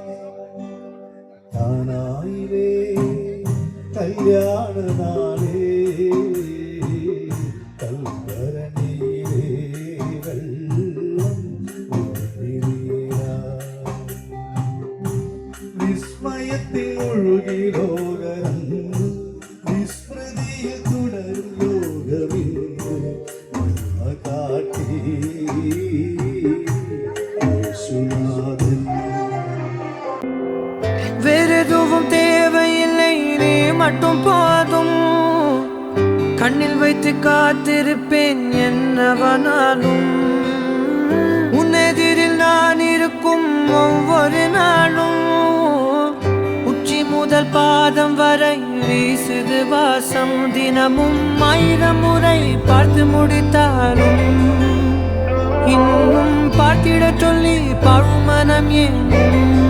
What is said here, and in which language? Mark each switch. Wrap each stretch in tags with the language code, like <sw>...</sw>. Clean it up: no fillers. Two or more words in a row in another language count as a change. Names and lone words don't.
<ml>താനായിലേ കല്യാണനാളേ കൽഭരണിയിലേ വെള്ളിനീരാ വിസ്മയത്തിൽ ഒഴുകി ലോകരന്ന് വിസ്മൃതിയിൽ തുടരും ലോകമിന്ന് കാട്ടി യേശുനാഥൻ</ml> <ta>வேறெதுவும் தேவையில்லை நீ மட்டும் போதும் கண்ணில் வைத்து காத்திருப்பேன் என்னவனாலும் உன்னெதிரில் நான் இருக்கும் ஒவ்வொரு நாளும் உச்சி முதல் பாதம் வரை வீசுது வாசம் தினமும் 1000 முறை பார்த்து முடித்தாலும் இன்னும் பார்த்திட சொல்லி பழுமனம் ஏனும்</ta>